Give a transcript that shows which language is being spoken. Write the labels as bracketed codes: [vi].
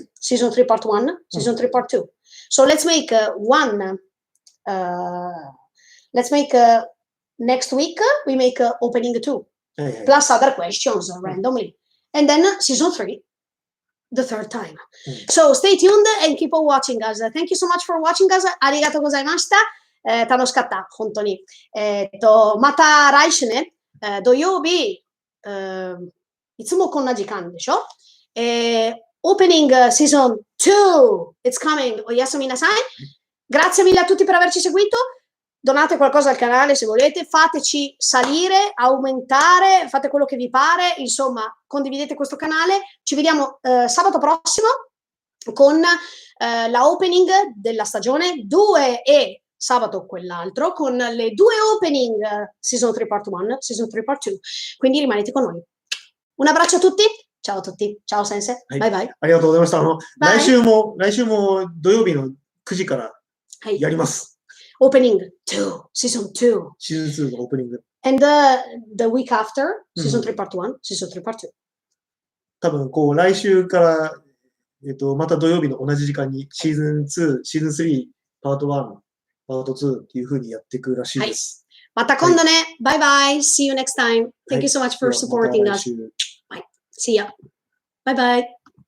[en] Season 3 part 1, season 3 part 2. So let's make next week we make opening 2. Plus other questions randomly. And then season 3, the third time. So stay tuned and keep on watching us. Thank you so much for watching us. [ja] ありがとうございました。楽しかった、本当に。また来週ね、土曜日、いつもこんな時間でしょ？ [en] Opening season 2, it's coming. O yes, minasai. [it] Grazie mille a tutti per averci seguito. Donate qualcosa al canale se volete, fateci salire, aumentare, fate quello che vi pare, insomma, condividete questo canale. Ci vediamo sabato prossimo con la opening della stagione 2 e sabato quell'altro con le 2 opening season 3 part 1, season 3 part 2. Quindi rimanete con noi. Un abbraccio a tutti. Ciao a tutti. Ciao Sensei. Bye bye. [ja] ありがとうございました。来週も土曜日の9時からやります。 [en] Opening 2, season 2. [ja] Season 2のオープニング。 [en] And the week after, season 3 part 1, season 3 part 2. [ja] 多分こう来週からまた土曜日の同じ時間にシーズン2、シーズン3、パート1、パート2っていう風にやっていくらしいです。また今度ね。バイバイ。 [en] See you next time. Thank you so much for supporting us. Bye. See ya. Bye bye.